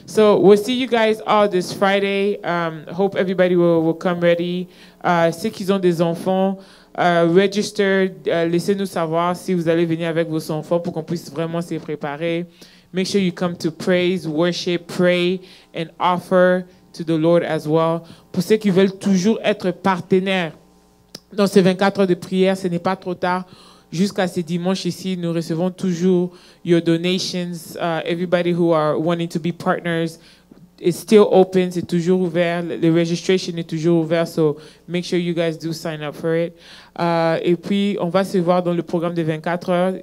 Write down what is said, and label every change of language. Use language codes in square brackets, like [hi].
[en] So we'll see you guys all this Friday. Hope everybody will come ready. [fr] Ceux qui ont des enfants, register. Laissez-nous savoir si vous allez venir avec vos enfants pour qu'on puisse vraiment se préparer. [en] Make sure you come to praise, worship, pray, and offer to the Lord as well. [fr] Pour ceux qui veulent toujours être partenaires dans ces 24 heures de prière, ce n'est pas trop tard. Jusqu'à ce dimanche ici, nous recevons toujours [en] your donations. Everybody who are wanting to be partners, it's still open. [fr] C'est toujours ouvert. [en] The registration [fr] est toujours ouvert. [en] So make sure you guys do sign up for it. [fr] Et puis, on va se voir dans le programme de 24 heures.